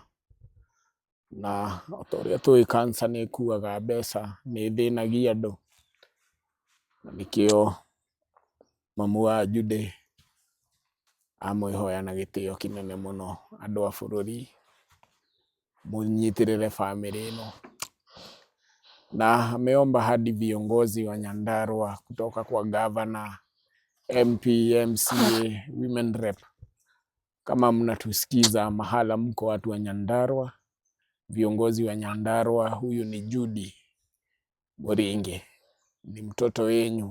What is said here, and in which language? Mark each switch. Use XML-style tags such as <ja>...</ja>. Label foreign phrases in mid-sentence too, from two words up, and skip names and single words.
<ki>Na ta ũrĩa tũĩ cancer nĩ ĩkuaga mbeca, nĩ ĩthĩnagia andũ. Na nĩkĩo mamu wa Judy amwĩhoya na gĩtĩo kĩnene mũno, andũ a bũrũri mũnyitĩrĩre family ĩno.</ki> <sw>Na ameomba hadi viongozi wa Nyandarua kutoka kwa governor, MP, MCA,</sw> <en>women rep,</en> <sw>kama mnatusikiza mahala mko watu wa Nyandarua, viongozi wa Nyandarua, huyu ni Judy Moringe, ni mtoto wenyu.</sw>